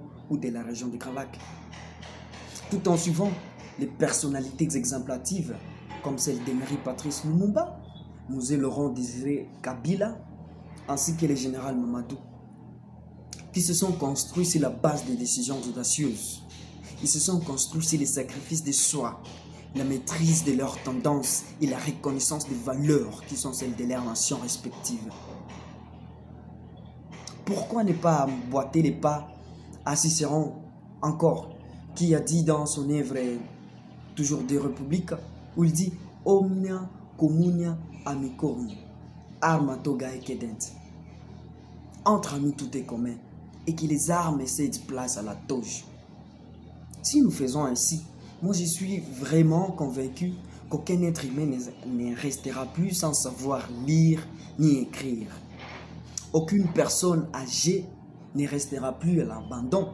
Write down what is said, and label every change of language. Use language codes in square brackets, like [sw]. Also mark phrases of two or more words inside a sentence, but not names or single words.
[fr] ou de la région des Grands Lacs, tout en suivant les personnalités exemplatives comme celle d'Emery Patrice Lumumba, Mosé Laurent Désiré Kabila, ainsi que le général Mamadou, qui se sont construits sur la base des décisions audacieuses Ils se sont construits sur les sacrifices de soi, la maîtrise de leurs tendances et la reconnaissance des valeurs qui sont celles de leurs nations respectives. Pourquoi ne pas emboîter les pas à Cicéron encore, qui a dit dans son œuvre toujours de République, où il dit [la] Omnia communia amicorum, arma toga cedent. [fr] Entre nous tout est commun et que les armes cèdent place à la toge. Si nous faisons ainsi, moi je suis vraiment convaincu qu'aucun être humain ne restera plus sans savoir lire ni écrire. Aucune personne âgée ne restera plus à l'abandon.